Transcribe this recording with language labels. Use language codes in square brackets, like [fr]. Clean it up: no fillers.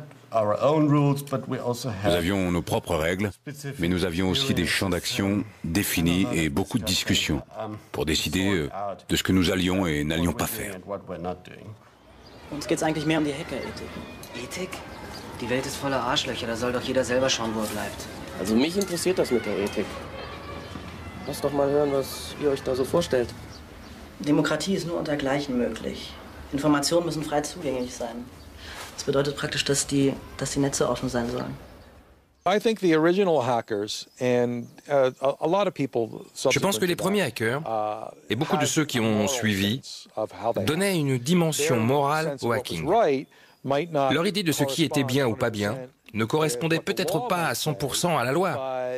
[fr] Nous avions nos propres règles, mais nous avions aussi des champs d'action définis et beaucoup de discussions pour décider de ce que nous allions et n'allions pas faire. [de] Uns geht's eigentlich mehr die Hackerethik. Ethik? Die Welt ist voller Arschlöcher, da soll doch jeder selber schauen, wo er bleibt. Also mich interessiert das mit der Ethik. Lass doch mal hören, was ihr euch da so vorstellt. Demokratie ist nur unter Gleichen möglich. Informationen müssen frei zugänglich sein. Das bedeutet praktisch, dass die Netze offen sein sollen. [fr] Je pense que les premiers hackers, et beaucoup de ceux qui ont suivi, donnaient une dimension morale au hacking. Leur idée de ce qui était bien ou pas bien ne correspondait peut-être pas à 100% à la loi.